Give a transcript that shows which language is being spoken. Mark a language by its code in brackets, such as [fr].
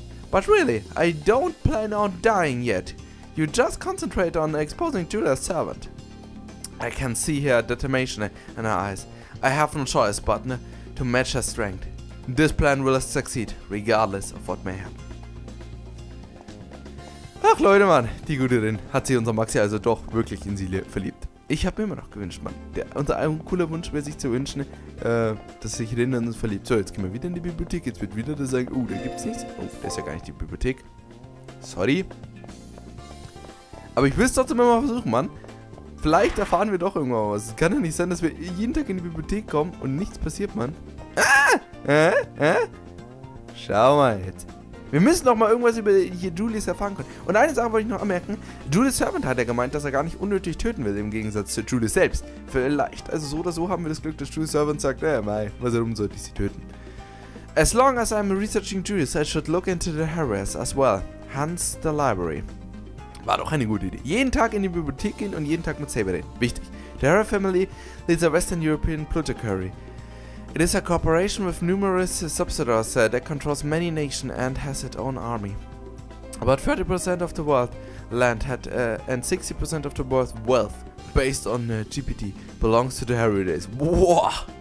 [en] But really, I don't plan on dying yet. You just concentrate on exposing Julia's servant. I can see her determination in her eyes. I have no choice but to match her strength. This plan will succeed, regardless of what may happen. [de] Ach Leute, Mann, die gute Rin hat sich unser Maxi also doch wirklich in sie verliebt. Ich habe mir immer noch gewünscht, Mann. Unser ein cooler Wunsch wäre sich zu wünschen, dass sich Rin in uns verliebt. So, jetzt gehen wir wieder in die Bibliothek. Jetzt wird wieder das sagen, da gibt's nichts. Oh, das ist ja gar nicht die Bibliothek. Sorry. Aber ich will es trotzdem immer mal versuchen, Mann. Vielleicht erfahren wir doch irgendwann was. Es kann ja nicht sein, dass wir jeden Tag in die Bibliothek kommen und nichts passiert, Mann. Schau mal jetzt. Wir müssen doch mal irgendwas über hier Julius erfahren können. Und eine Sache wollte ich noch anmerken. Julius Servant hat ja gemeint, dass er gar nicht unnötig töten will, im Gegensatz zu Julius selbst. Vielleicht, also so oder so haben wir das Glück, dass Julius Servant sagt, mei, warum sollte ich sie töten? [en] As long as I'm researching Julius, I should look into the Harris as well. Hence the library. [de] War doch eine gute Idee. Jeden Tag in die Bibliothek gehen und jeden Tag mit Saber reden. Wichtig. [en] The Harris family leads a Western European plutocracy. It is a corporation with numerous subsidiaries that controls many nations and has its own army. About 30% of the world land and 60% of the world's wealth, based on GPT, belongs to the Harris days. Wow!